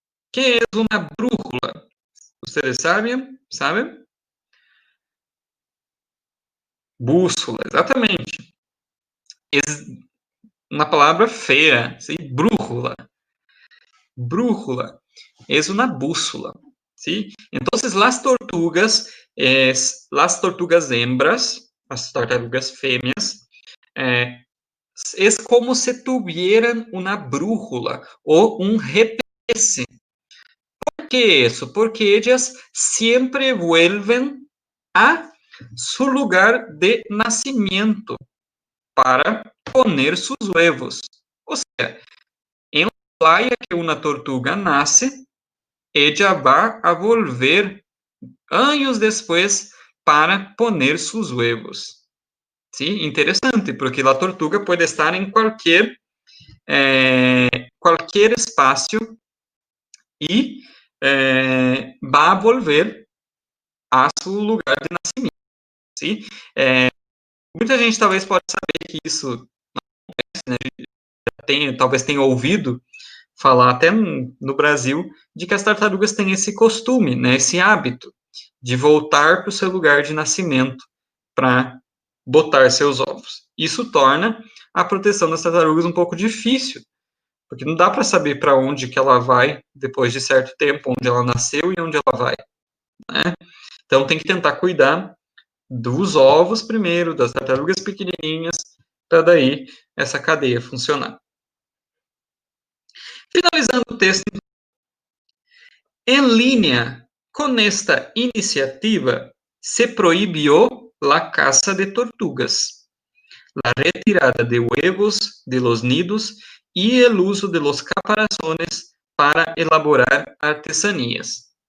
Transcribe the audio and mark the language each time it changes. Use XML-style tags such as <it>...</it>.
<es>¿Qué es una brújula? ¿Ustedes saben? ¿Saben?</es> <pt>Bússola, exatamente. É uma palavra feia, sim? Brújula.</pt> <es>brújula, es una bússola, ¿sí? Entonces, las tortugas hembras,</es> <pt>las tartarugas fêmeas,</pt> <es>es como si tuvieran una brújula o un GPS. ¿Por qué eso? Porque ellas siempre vuelven a su lugar de nacimiento para poner sus huevos. O sea, en la playa que una tortuga nace, ella va a volver años después para poner sus huevos. ¿Sí? Interesante, porque la tortuga puede estar en cualquier espacio y va a volver a su lugar de nascimento. ¿Sí?</es> <pt>Muita gente talvez pode saber que isso não acontece, né? Talvez tenha ouvido falar até no Brasil de que as tartarugas têm esse costume, né, esse hábito de voltar para o seu lugar de nascimento para botar seus ovos. Isso torna a proteção das tartarugas um pouco difícil, porque não dá para saber para onde que ela vai depois de certo tempo, onde ela nasceu e onde ela vai, né? Então tem que tentar cuidar dos ovos primeiro, das tartarugas pequenininhas, para daí essa cadeia funcionar. Finalizando o texto,</pt> <es>en línea con esta iniciativa se prohibió la caza de tortugas, la retirada de huevos de los nidos y el uso de los caparazones para elaborar artesanías.</es>